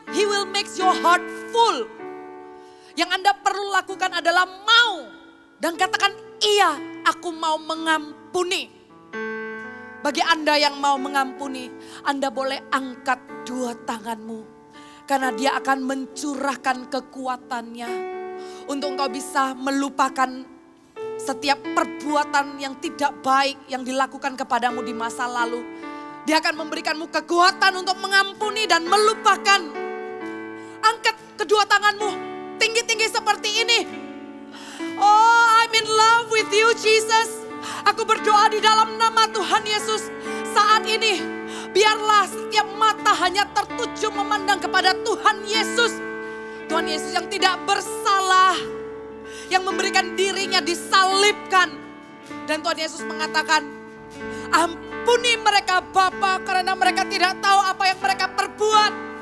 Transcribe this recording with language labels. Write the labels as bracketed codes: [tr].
[en] He will make your heart full. [id] Yang Anda perlu lakukan adalah mau. Dan katakan, iya aku mau mengampuni. Bagi Anda yang mau mengampuni, Anda boleh angkat dua tanganmu. Karena dia akan mencurahkan kekuatannya untuk engkau bisa melupakan setiap perbuatan yang tidak baik yang dilakukan kepadamu di masa lalu. Dia akan memberikanmu kekuatan untuk mengampuni dan melupakan. Angkat kedua tanganmu tinggi-tinggi seperti ini. [en] Oh, I'm in love with you Jesus. [id] Aku berdoa di dalam nama Tuhan Yesus. Saat ini biarlah setiap mata hanya tertuju memandang kepada Tuhan Yesus. Tuhan Yesus yang tidak bersalah. Yang memberikan dirinya disalibkan. Dan Tuhan Yesus mengatakan, ampuni mereka Bapa karena mereka tidak tahu apa yang mereka perbuat.